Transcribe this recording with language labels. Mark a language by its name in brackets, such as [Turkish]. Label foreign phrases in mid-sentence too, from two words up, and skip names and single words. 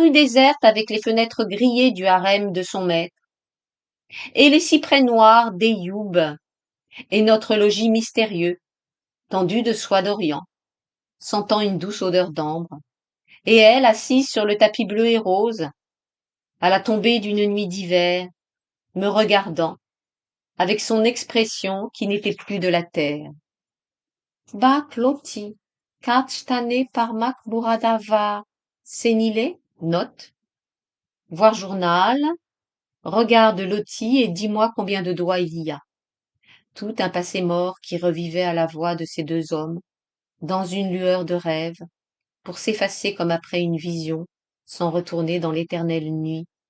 [French] rue déserte avec les fenêtres grillées du harem de son maître, et les cyprès noirs d'Eyoub, et notre logis mystérieux, tendu de soie d'Orient, sentant une douce odeur d'ambre, et elle assise sur le tapis bleu et rose, à la tombée d'une nuit d'hiver, me regardant, avec son expression qui n'était plus de la terre. [Turkish] Bak loti, kaç tane parmak burada var, senile, [French] note, voir journal, regarde Loti et dis-moi combien de doigts il y a. Tout un passé mort qui revivait à la voix de ces deux hommes, dans une lueur de rêve, pour s'effacer comme après une vision, sans retourner dans l'éternelle nuit.